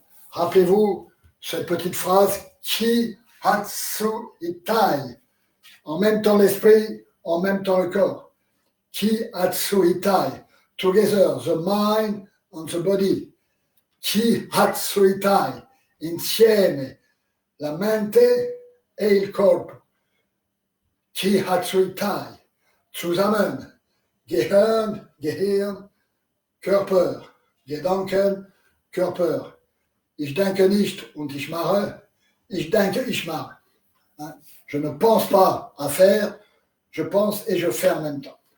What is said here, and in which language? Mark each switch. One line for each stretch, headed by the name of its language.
French: Rappelez-vous cette petite phrase Ki Hatsu Itai. En même temps l'esprit, en même temps le corps.
Japanese: Ki Hatsu Itai.
English: Together, the mind and the body.
Japanese: Ki Hatsu Itai.
Italian: Insieme la mente e il corpo.
German: Ki Hatsu Itai. Zusammen. Gehirn, Körper. Gedanken, Körper. Ich denke nicht und ich mache. Ich denke, ich mache.
French: Je ne pense pas à faire, je pense et je fais en même temps.